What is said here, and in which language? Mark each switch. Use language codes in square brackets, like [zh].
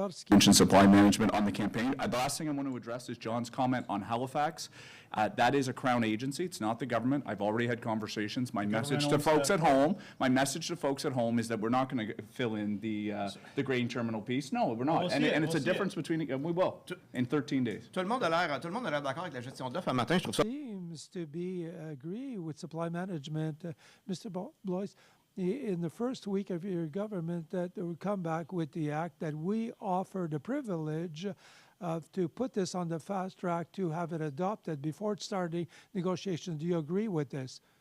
[en] mentioned supply management on the campaign. The last thing I want to address is John's comment on Halifax. That is a Crown agency. It's not the government. I've already had conversations. My message to folks at home is that we're not going to fill in the grain terminal piece. No, we're not. And it's a difference between. We will in 13 days. [fr] Tout le monde a l'air d'accord avec la gestion d'offres. Un matin, je trouve ça. [en] Seems to be agree with supply management, Mr. Boyce. In the first week of your government, that they would come back with the act that we offer the privilege to put this on the fast track to have it adopted before starting negotiations. Do you agree with this?